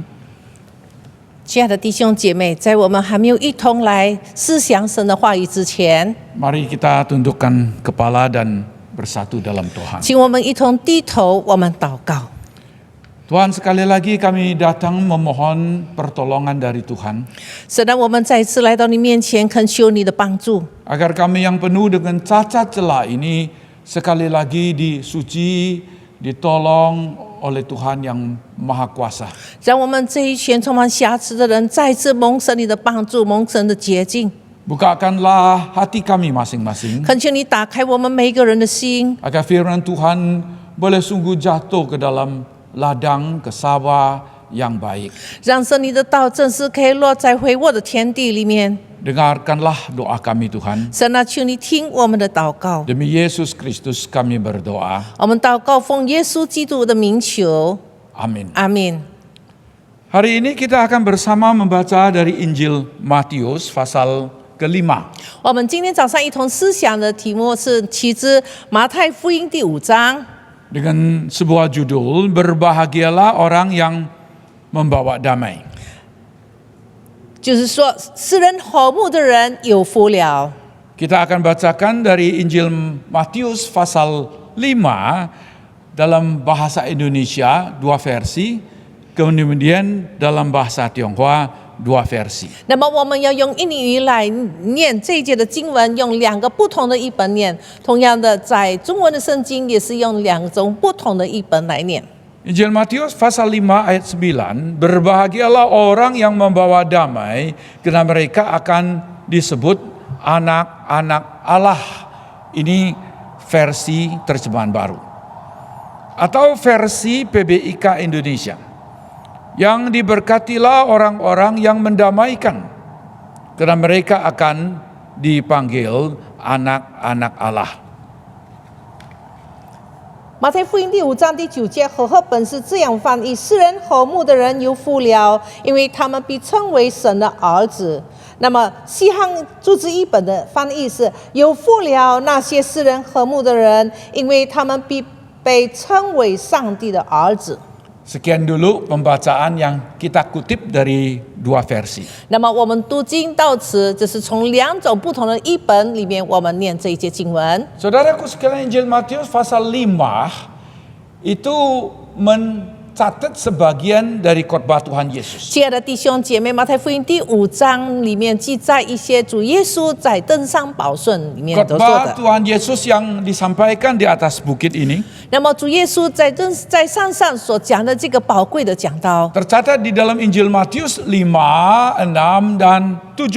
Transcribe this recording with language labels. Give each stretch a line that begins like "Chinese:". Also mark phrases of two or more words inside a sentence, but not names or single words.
Chinese: 亲爱的弟兄姐妹，在我们还没有一同来思想神的话语之前，
Indonesian: mari kita tundukkan kepala dan bersatu dalam Tuhan.
Chinese: 请我们一同低头，我们祷告。
Indonesian: Tuhan, sekali lagi kami datang memohon pertolongan dari Tuhan,
Chinese: 神让我们再次来到你面前，恳求你的帮助，
Indonesian: agar kami yang penuh dengan cacat celah ini sekali lagi disuci, ditolong oleh Tuhan yang Maha Kuasa.
Chinese: 让我们这一群充满瑕疵的人再次蒙神你的帮助，蒙神的洁净。
Indonesian: Bukakanlah hati kami masing-masing,
Chinese: 恳求你打开我们每一个人的心，
Indonesian: agar firman Tuhan boleh sungguh jatuh ke dalam ladang, ke sawah yang baik.
Chinese: 让神你的道正是可以落在肥沃的田地里面。
Indonesian: Dengarkanlah doa kami Tuhan.
Chinese: 神啊，求你听我们的祷告。
Indonesian: Demi Yesus Kristus kami berdoa.
Chinese: 我们祷告奉耶稣基督的名求，
Indonesian: Amin.
Chinese: 阿门。
Indonesian: Hari ini kita akan bersama membaca dari Injil Matius pasal ke-5.
Chinese: 我们今天早上一同思想的题目是取自马太福音第5章，
Indonesian: Dengan sebuah judul, berbahagialah orang yang membawa damai.
Chinese: 就是说使人和睦的人有福了。
Indonesian: Kita akan bacakan dari Injil Matius pasal 5 dalam bahasa Indonesia 2 versi, kemudian dalam bahasa Tionghoa 2 versi.
Chinese: 那么我们要用印尼语来念这一节的经文，用2个不同的译本念。同样的，在中文的圣经也是用2种不同的译本来念。
Indonesian: Injil Matius pasal 5 ayat 9, berbahagialah orang yang membawa damai, karena mereka akan disebut anak-anak Allah. Ini versi terjemahan baru. Atau versi PBIK Indonesia. Yang diberkatilah orang-orang yang mendamaikan, karena mereka akan dipanggil anak-anak Allah.
Chinese: 马太福音第5章第9节和合本是这样翻译：世人和睦的人有福了，因为他们被称为神的儿子。那么西汉注释译本的翻译是：有福了那些世人和睦的人，因为他们必被称为上帝的儿子。
Indonesian: Sekian dulu pembacaan yang kita kutip dari 2 versi.
Chinese: 那么我们读经到此，这是从2种不同的译本里面我们念这一节经文。
Indonesian: Saudaraku sekalian, Injil Matius pasal 5 itu mencatat sebagian dari khotbah Tuhan Yesus.
Chinese: 亲爱的弟兄姐妹，马太福音第5章里面记载一些主耶稣在登山宝训里面所说
Indonesian: Khotbah
Chinese: 的。
Indonesian: Tuhan Yesus yang disampaikan di atas bukit ini
Chinese: 那么主耶稣在山上所讲的这个宝贵的讲道，
Indonesian: tercatat di dalam Injil Matius 5, 6, dan 7.